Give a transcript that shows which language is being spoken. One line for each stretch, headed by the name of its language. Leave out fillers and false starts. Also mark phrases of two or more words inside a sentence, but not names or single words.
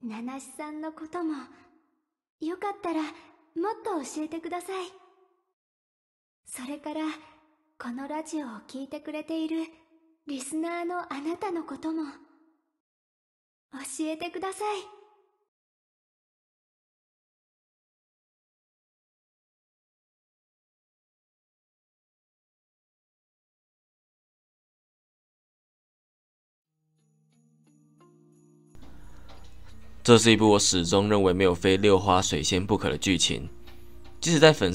Japanese: 七七さんのことも、よかったらもっと教えてください。それから、このラジオを聞いてくれているリスナーのあなたのことも、教えてください。
Chinese: 这是一部我始终认为没有非六花水仙不可的剧情，即使在粉